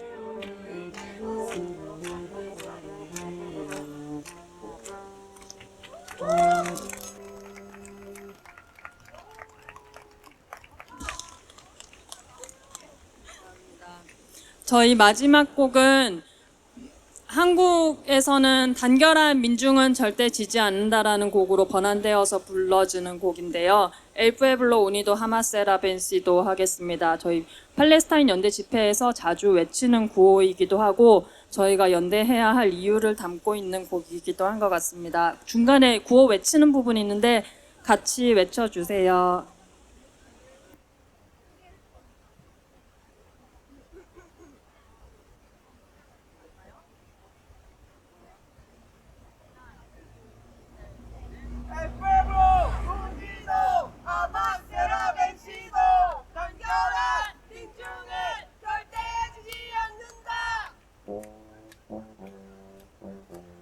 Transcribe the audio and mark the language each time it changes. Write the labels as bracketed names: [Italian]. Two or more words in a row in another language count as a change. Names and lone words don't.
[Korean] 저희 마지막 곡은 한국에서는 단결한 민중은 절대 지지 않는다라는 곡으로 번안되어서 불러주는 곡인데요. [Spanish] El pueblo unido jamás será vencido 하겠습니다. [Korean] 저희 팔레스타인 연대 집회에서 자주 외치는 구호이기도 하고 저희가 연대해야 할 이유를 담고 있는 곡이기도 한 것 같습니다. 중간에 구호 외치는 부분이 있는데 같이 외쳐주세요. [Spanish] El pueblo unido jamás será vencido. [Korean] 단결한 민중은 절대 지지 않는다.